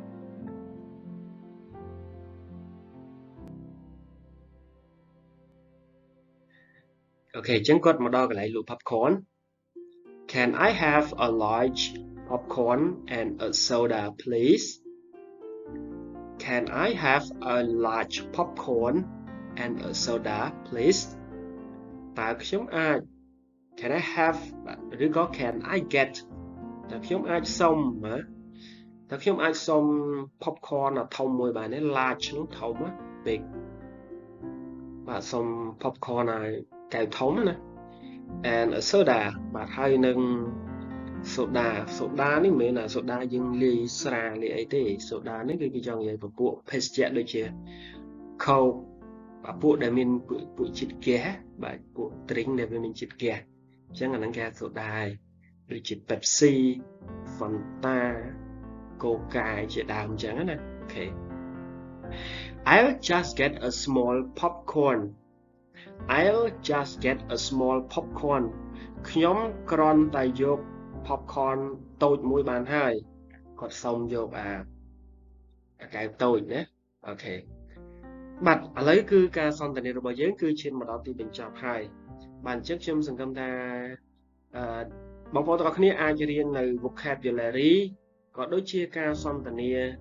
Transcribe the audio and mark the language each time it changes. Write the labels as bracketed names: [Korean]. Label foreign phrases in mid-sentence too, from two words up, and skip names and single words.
[Khmer] អញ្ចឹងគាត់មកដល់កន្លែងលក់ popcorn [English] Can I have a large popcorn and a soda please Can I have a large popcorn and a soda please [Khmer] តើខ្ញុំអាច [English] Can I have ឬក៏ Can I get [Khmer] តើខ្ញុំអាចសុំណាតើខ្ញុំអាចសុំ popcorn ធំមួយបានទេ [English] large [Khmer] នោះធំណា [English] big [Khmer] បាទ សុំ popcorn ឲ្យកែវធំណា [English] and a soda [Khmer] បាទហើយនឹង soda នេះមិនមែនថា soda យើងលាយស្រាលាយអីទេ soda នេះគឺគេចង់និយាយពពួកភេសជ្ជៈដូចជា Coke ពួកដែលមានពួកជាតិហ្គាសបាទពួក drink ដែលវាមានជាតិហ្គាសអញ្ចឹងអាហ្នឹងគេសូដាហើយដូចជា Pepsi Fanta Coca ជាដើមអញ្ចឹងណាអូខេ [English] I'll just get a small popcorn I'll just get a small popcorn [Khmer] ខ្ញុំគ្រាន់តែយក popcorn តូចមួយបានហើយគាត់សុំយកអាកែវតូចណាអូខេបាទឥឡូវគឺការសន្ទនារបស់យើងគឺឈានមកដល់ទីបញ្ចប់ហើយបាទអញ្ចឹងខ្ញុំសង្ឃឹមថាបងប្អូនទាំងអស់គ្នាអាចរៀននៅ vocabulary ក៏ដូចជាការសន្ទនា